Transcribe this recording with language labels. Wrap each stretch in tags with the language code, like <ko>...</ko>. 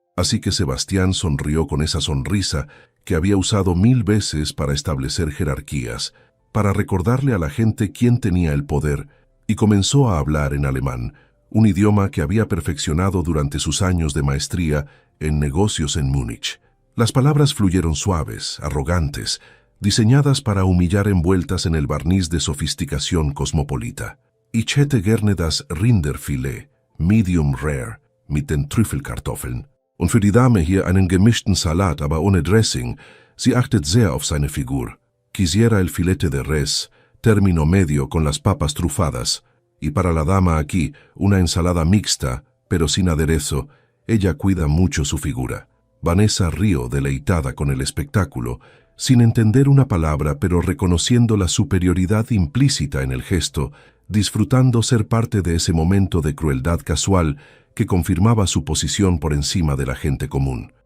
<es>Así que Sebastián sonrió con esa sonrisa que había usado 1000 veces para establecer jerarquías, para recordarle a la gente quién tenía el poder, y comenzó a hablar en alemán, un idioma que había perfeccionado durante sus años de maestría en negocios en Múnich. Las palabras fluyeron suaves, arrogantes, diseñadas para humillar envueltas en el barniz de sofisticación cosmopolita.</es> <de>Ich hätte gerne das Rinderfilet, medium rare, mit den Trüffelkartoffeln. Und für die Dame hier einen gemischten Salat, aber ohne Dressing. Sie achtet sehr auf seine Figur.</de> <es>Quisiera el filete de res, término medio con las papas trufadas. Y para la dama aquí, una ensalada mixta, pero sin aderezo. Ella cuida mucho su figura. Vanessa rió deleitada con el espectáculo, sin entender una palabra, pero reconociendo la superioridad implícita en el gesto, disfrutando ser parte de ese momento de crueldad casual que confirmaba su posición por encima de la gente común.</es>